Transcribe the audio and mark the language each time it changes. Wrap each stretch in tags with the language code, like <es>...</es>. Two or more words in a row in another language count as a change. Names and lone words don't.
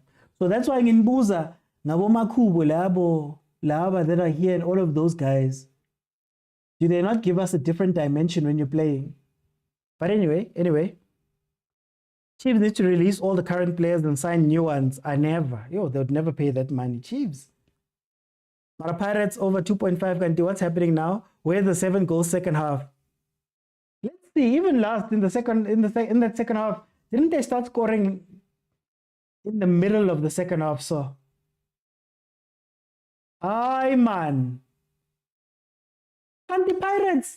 <en>So that's why in Buza, Nabo Makubo, Laba that are here and all of those guys, do they not give us a different dimension when you're playing? But anyway, Chiefs need to release all the current players and sign new ones. They would never pay that money. Chiefs. Mara Pirates over 2.5 Ganti. What's happening now? Where's the 7 goals second half? Let's see. Even last in that second half, didn't they start scoring in the middle of the second half? So, aye man, Ganti Pirates.</en>